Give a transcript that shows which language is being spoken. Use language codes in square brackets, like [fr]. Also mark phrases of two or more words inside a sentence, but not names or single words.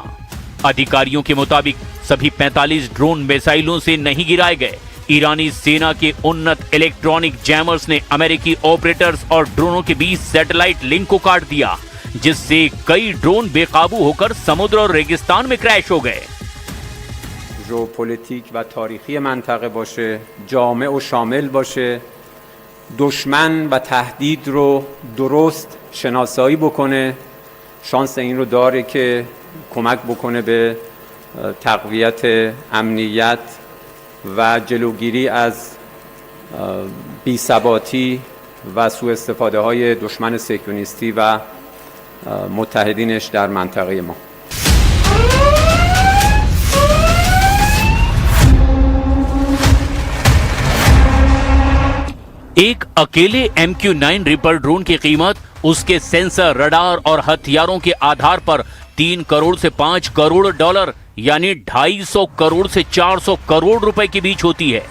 [hi] अधिकारियों के मुताबिक सभी 45 ड्रोन मिसाइलों से नहीं गिराए गए। ईरानी सेना के उन्नत इलेक्ट्रॉनिक जैमर्स ने अमेरिकी ऑपरेटर्स और ड्रोनों के बीच सैटेलाइट लिंक को काट दिया, जिससे कई ड्रोन बेकाबू होकर समुद्र और रेगिस्तान में क्रैश हो गए। [fa] جو پولیتیک و تاریخی منطقه باشه، جامع و شامل باشه، دشمن و تهدید رو درست شناسایی بکنه، شانس این رو داره که کمک بکنه به تقویت امنیت و جلوگیری از بی‌ثباتی و سوء استفاده های دشمن صهیونیستی و متحدینش در منطقه ما. [hi] एक अकेले MQ-9 रिपर ड्रोन की कीमत उसके सेंसर, रडार और हथियारों के आधार पर 3 करोड़ से 5 करोड़ डॉलर यानी 250 करोड़ से 400 करोड़ रुपए के बीच होती है।